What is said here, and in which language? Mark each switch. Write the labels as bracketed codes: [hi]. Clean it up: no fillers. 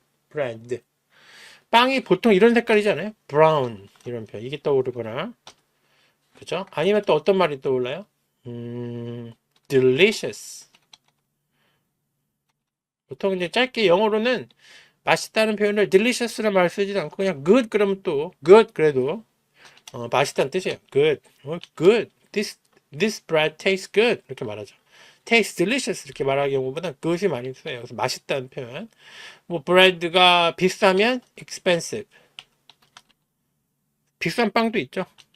[ko] bread 빵이 보통 이런 색깔이잖아요. brown 이런 표현 이게 떠오르거나 그죠? 아니면 또 어떤 말이 떠올라요? delicious 보통 이제 짧게 영어로는 맛있다는 표현을 delicious라는 말을 쓰지도 않고 그냥 good 그러면 또 good 그래도 맛있다는 뜻이에요. [en] good this bread tastes good [ko] 이렇게 말하죠. tastes delicious 이렇게 말하는 경우보다 good이 많이 써요. 그래서 맛있다는 표현. 뭐 bread가 비싸면 expensive 비싼 빵도 있죠.